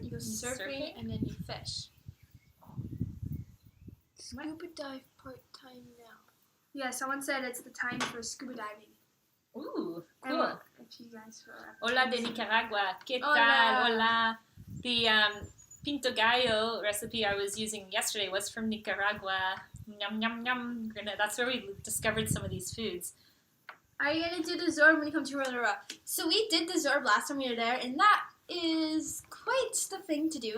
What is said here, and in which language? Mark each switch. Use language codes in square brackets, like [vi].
[en] You go surfing and then you fish. Scuba dive part time now. Yeah, someone said it's the time for scuba diving. Ooh, And cool. if you guys [es] Hola de Nicaragua. ¿Qué tal? Hola. Hola. [en] pinto gallo recipe I was using yesterday was from Nicaragua. Yum, yum, yum. That's where we discovered some of these foods. Are you going to do the Zorb when you come to Rotorua? So we did the Zorb last time we were there, and that is quite the thing to do.